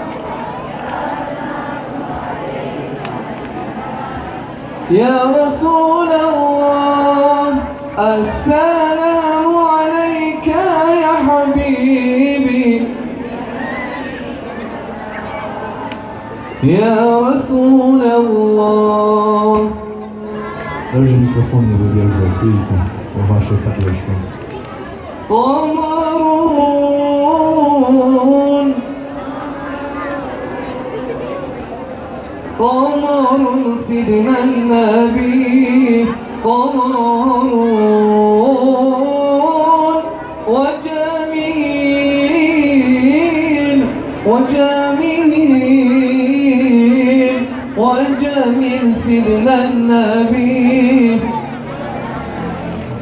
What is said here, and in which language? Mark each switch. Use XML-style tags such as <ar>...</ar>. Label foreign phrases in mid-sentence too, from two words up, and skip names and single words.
<ar>يا رسول الله السلام عليك يا حبيبي يا رسول الله.</ar> <ru>Даже микрофон не выдерживает, видите, вашей поддержкой.</ru> <ar>قمرون قمر سيدنا النبي قمرون وجميل وجميل وجميل سيدنا النبي</ar>